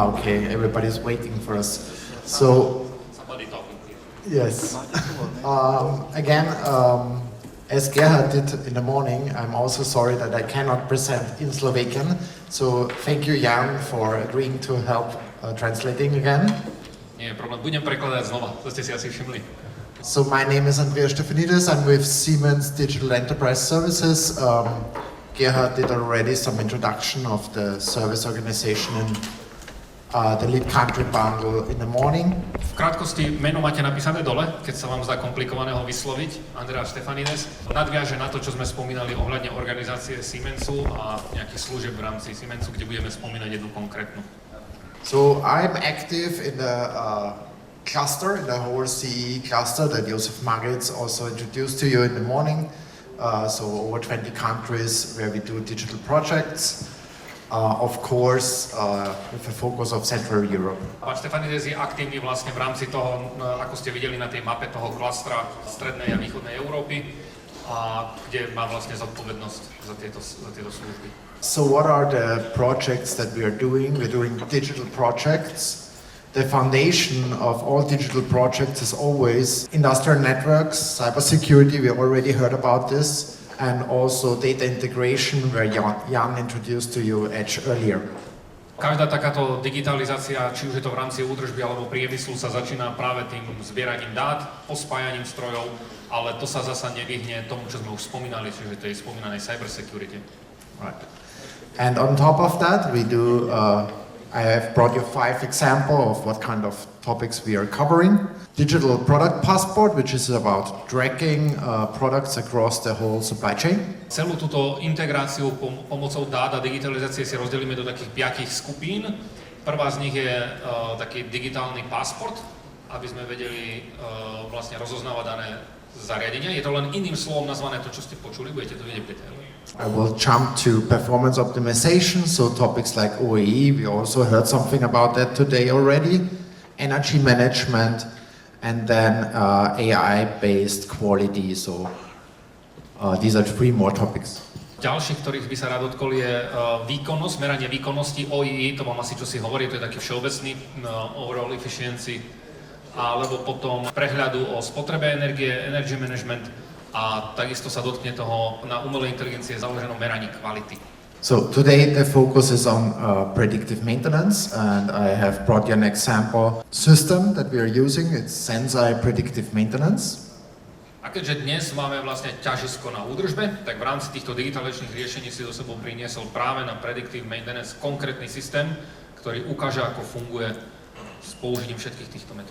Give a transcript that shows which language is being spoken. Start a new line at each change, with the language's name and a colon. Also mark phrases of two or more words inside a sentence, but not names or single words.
English: Okay, everybody's waiting for us. So, Somebody talking here. yes. Again, as Gerhard did in the morning, I'm also sorry that I cannot present in Slovakian. So, thank you, Jan, for agreeing to help translating again.
Slovak: Nie je problém, budem prekladať znova, to ste si asi všimli.
English: So, my name is Andreas Stephanides. I'm with Siemens Digital Enterprise Services. Gerhard did already some introduction of the service organization and the lead country bundle in the morning.
Slovak: V krátkosti meno máte napísané dole, keď sa vám zdá komplikované ho vysloviť. Andreas Stephanides nadviaže na to, čo sme spomínali ohľadne organizácie Siemensu a nejakých služieb v rámci Siemensu, kde budeme spomínať jednu konkrétnu.
English: So I'm active in the cluster, in the whole CE cluster that Josef Magritz also introduced to you in the morning. So over 20 countries where we do digital projects. Of course, with a focus of Central Europe.
Slovak: Pán Stephanides je aktívny vlastne v rámci toho, ako ste videli na tej mape toho klastra strednej a východnej Európy, a kde má vlastne zodpovednosť za tieto služby.
English: So what are the projects that we are doing? We're doing digital projects. The foundation of all digital projects is always industrial networks, cybersecurity, we already heard about this, and also data integration, where Jan introduced to you Edge earlier.
Slovak: Každá takáto digitalizácia, či už je to v rámci údržby alebo priemyslu, sa začína práve tým zbieraním dát, pospájaním strojov, ale to sa zasa nevyhne tomu, čo sme už spomínali, čiže tej spomínanej cybersecurity.
English: Right. And on top of that, we do, I have brought you 5 examples of what kind of topics we are covering. Digital product passport, which is about tracking products across the whole supply chain.
Slovak: Celú túto integráciu pomocou dát a digitalizácie si rozdelíme do takých 5 skupín. Prvá z nich je taký digitálny pasport, aby sme vedeli vlastne rozoznávať dané zariadenia. Je to len iným slovom nazvané to, čo ste počuli, budete to vedieť detaily.
English: I will jump to performance optimization, so topics like OEE, we also heard something about that today already, energy management, and then AI-based quality, so these are 3 more topics.
Slovak: Ďalších, ktorých by sa rád dotkol, je výkonnosť, meranie výkonnosti, OEE, to vám asi čo si hovorí, to je taký všeobecný
English: overall efficiency,
Slovak: alebo potom prehľadu o spotrebe energie,
English: energy management,
Slovak: a takisto sa dotkne toho na umelej inteligencie založenom meraní kvality.
English: So today the focus is on predictive maintenance, and I have brought you an example system that we are using. It's Sensei Predictive Maintenance.
Slovak: A keďže dnes máme vlastne ťažisko na údržbe, tak v rámci týchto digitalizačných riešení si do sebou priniesol práve na
English: Predictive Maintenance
Slovak: konkrétny systém, ktorý ukáže, ako funguje s použitím všetkých týchto metód.